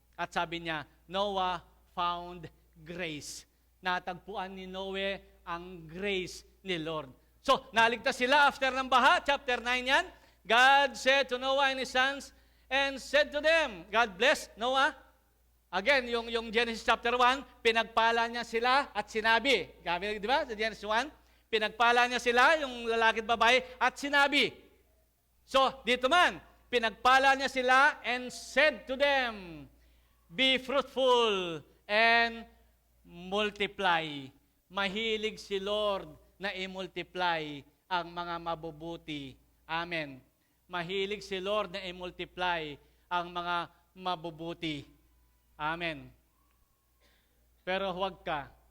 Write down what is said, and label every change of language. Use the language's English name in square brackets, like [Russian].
[Filipino] At sabi niya, [English] Noah found grace. [Filipino] Natagpuan ni Noe ang grace ni Lord. So, naligtas sila after ng baha, chapter 9 yan. [English] God said to Noah and his sons, and said to them, God bless Noah. [Filipino] Again, yung Genesis chapter 1, pinagpala niya sila at sinabi. Di ba? Sa Genesis 1, pinagpala niya sila, yung lalaki at babae, at sinabi. [English] So, [Filipino] dito man, pinagpala niya sila [English] and said to them, be fruitful and multiply. [Filipino] Mahilig si Lord na i-multiply ang mga mabubuti. Amen. Mahilig si Lord na i-multiply ang mga mabubuti. Amen. Pero huwag ka.